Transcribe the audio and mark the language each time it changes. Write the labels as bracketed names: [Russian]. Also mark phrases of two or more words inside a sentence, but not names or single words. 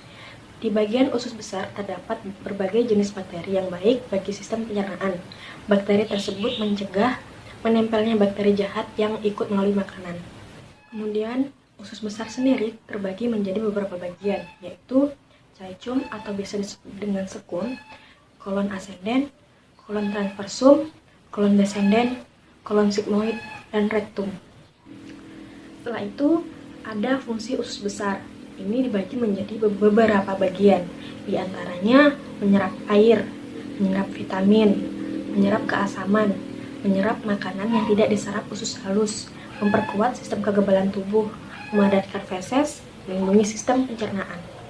[Indonesian] Di bagian usus besar terdapat berbagai jenis bakteri yang baik bagi sistem pencernaan. Bakteri tersebut mencegah menempelnya bakteri jahat yang ikut melalui makanan. Kemudian, usus besar sendiri terbagi menjadi beberapa bagian, yaitu caecum atau biasa disebut dengan sekun, kolon ascendens, kolon transversum, kolon descendens, kolon sigmoid, dan rectum. Setelah itu, ada fungsi usus besar. Ini dibagi menjadi beberapa bagian, di antaranya menyerap air, menyerap vitamin, menyerap keasaman, menyerap makanan yang tidak diserap usus halus, memperkuat sistem kekebalan tubuh, memadatkan feses, melindungi sistem pencernaan.